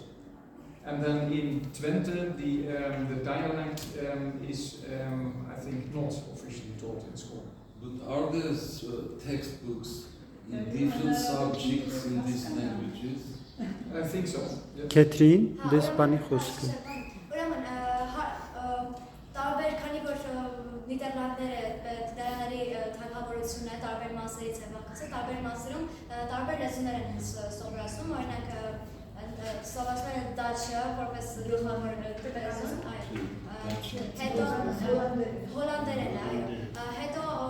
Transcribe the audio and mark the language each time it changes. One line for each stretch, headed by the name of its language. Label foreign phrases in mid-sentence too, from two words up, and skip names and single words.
English: And then in Twente, the dialect is, I think, not officially taught in school. But are there textbooks in different subjects in these languages? I think so. Catherine,
Armenian: դեսպանի խոսքը։ Ուրեմն տարբեր քանի որ Նիդերլանդները ֆրեզներ են սովորացնում, օրինակ սովորացնում են դաչը, որպես գլխավոր լեզուն, հետո հոլանդերեն, հետո